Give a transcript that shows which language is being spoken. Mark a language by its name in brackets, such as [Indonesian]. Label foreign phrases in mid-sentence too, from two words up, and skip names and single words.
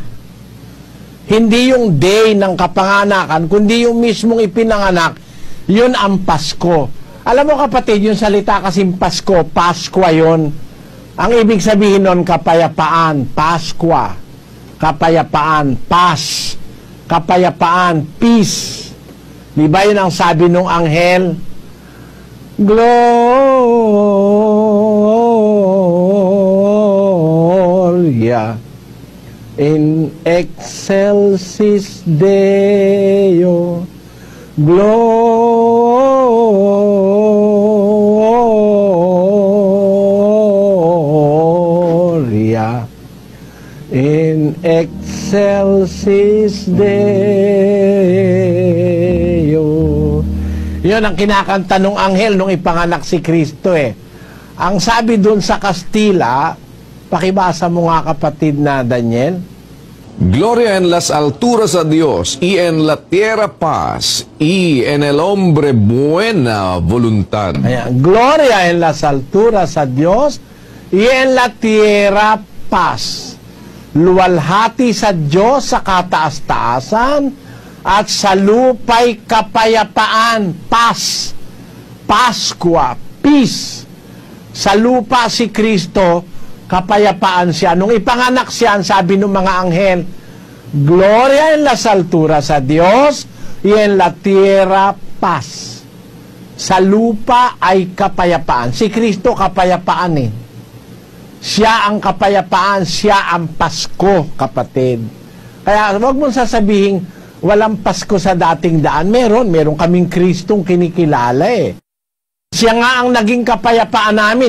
[Filipino] Hindi yung day ng kapanganakan, kundi yung mismong ipinanganak, yun ang Pasko. Alam mo, kapatid, yung salita kasing Pasko, Paskwa yun. Ang ibig sabihin nun, kapayapaan, Paskwa. Kapayapaan, Pas. Kapayapaan, Peace. Di ba yun ang sabi nung anghel? [Latin] Gloria in excelsis Deo, Gloria in excelsis Deo. [Filipino] Yun ang kinakanta nung anghel nung ipanganak si Kristo eh. Ang sabi dun sa Kastila, pakibasa mo nga, kapatid na Daniel. [Spanish] Gloria en las alturas a Dios, y en la tierra paz, y en el hombre buena voluntad. [Filipino] Ayan. [Spanish] Gloria en las alturas a Dios, y en la tierra paz. [Filipino] Luwalhati sa Diyos sa kataas-taasan, at sa lupa'y kapayapaan, paz, Paskwa, peace. Sa lupa si Kristo, kapayapaan siya. Nung ipanganak siya, sabi ng mga anghel, [Spanish] Gloria en las alturas a Dios, y en la tierra paz. [Filipino] Sa lupa ay kapayapaan. Si Kristo kapayapaan eh. Siya ang kapayapaan, siya ang Pasko, kapatid. Kaya huwag mong sasabihin, walang Pasko sa dating daan. Meron kaming Kristong kinikilala eh. Siya nga ang naging kapayapaan namin.